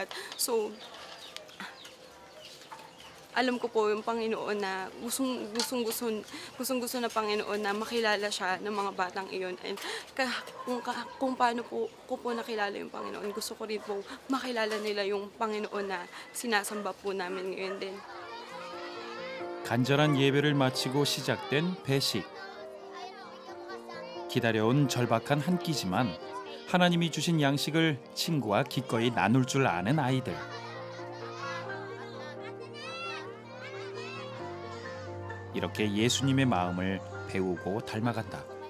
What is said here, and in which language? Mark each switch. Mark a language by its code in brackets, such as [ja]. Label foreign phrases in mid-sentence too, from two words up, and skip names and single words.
[tl] So, alam ko po yung Panginoon na gustong-gusto na Panginoon na makilala siya ng mga batang iyon. And kung paano po ko po nakilala yung Panginoon, gusto ko rin po makilala nila yung Panginoon na sinasamba po namin ngayon din. [ko] 간절한 예배를 마치고 시작된 배식. 기다려온 절박한 한 끼지만 하나님이 주신 양식을 친구와 기꺼이 나눌 줄 아는 아이들. 이렇게 예수님의 마음을 배우고 닮아간다.